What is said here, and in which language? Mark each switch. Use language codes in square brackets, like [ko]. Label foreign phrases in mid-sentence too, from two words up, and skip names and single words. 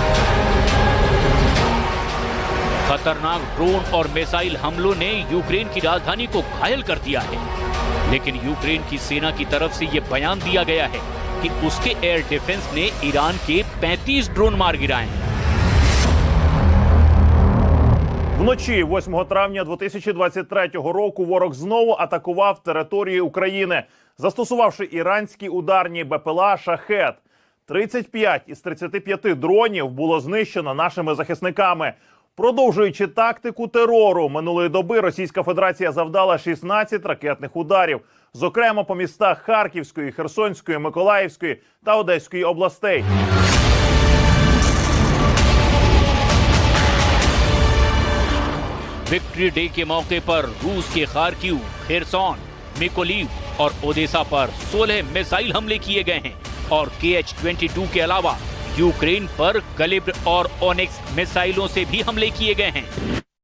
[hi] खतरनाक ड्रोन और मिसाइल हमलों ने यूक्रेन की राजधानी को घायल कर दिया है, लेकिन यूक्रेन की सेना की तरफ से यह बयान दिया गया है कि उसके [en] air defense [hi] ने ईरान के 35 ड्रोन मार गिराए हैं। [uk] Вночі 8 травня 2023 року ворог знову атакував території України, застосувавши іранські ударні БПЛА «Шахед». 35 із 35 дронів було знищено нашими захисниками. Продовжуючи тактику терору, минулої доби Російська Федерація завдала 16 ракетних ударів, зокрема по містах Харківської, Херсонської, Миколаївської та Одеської областей. [hi] विक्ट्री डे के मौके पर रूस के खार्किव, खेरसॉन, मिकोलीव और ओदेसा पर 16 मिसाइल हमले किए गए हैं और KH-22 के अलावा यूक्रेन पर कलिब्र और ओनिक्स मिसाइलों से भी हमले किए गए हैं।